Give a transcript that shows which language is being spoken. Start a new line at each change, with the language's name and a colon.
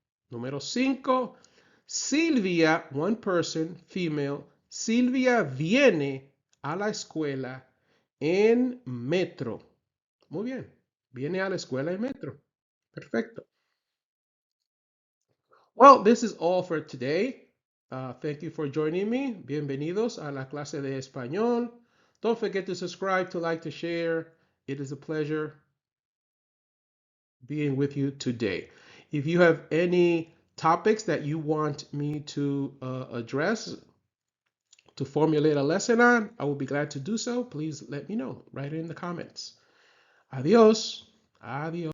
English: Número 5. Silvia, one person, female.
Spanish: Silvia viene a la escuela en metro. Muy bien. Viene a la escuela en metro. Perfecto.
English: Well, this is all for today. Thank you for joining me.
Spanish: Bienvenidos a la clase de español.
English: Don't forget to subscribe, to like, to share. It is a pleasure being with you today. If you have any topics that you want me to address, to formulate a lesson on, I will be glad to do so. Please let me know. Write it in the comments.
Spanish: Adios. Adios.